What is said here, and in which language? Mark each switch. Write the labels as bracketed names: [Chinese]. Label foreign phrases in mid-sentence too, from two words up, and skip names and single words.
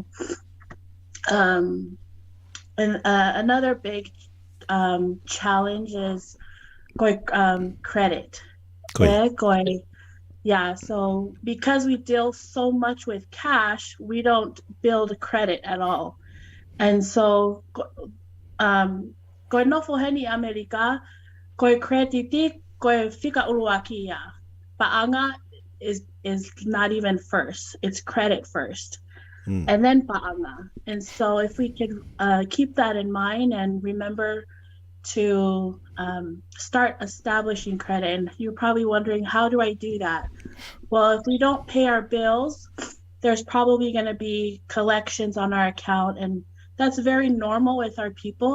[English] And another big challenge is credit. Yeah, so because we deal so much with cash, we don't build credit at all. And so [Tongan] koe nofo heni Amerika, koe krediti, koe fika uluakia. [English] Paanga is not even first, it's credit first. And then paanga. And so if we could keep that in mind and remember to start establishing credit. And you're probably wondering, how do I do that? Well, if we don't pay our bills, there's probably going to be collections on our account, and that's very normal with our people.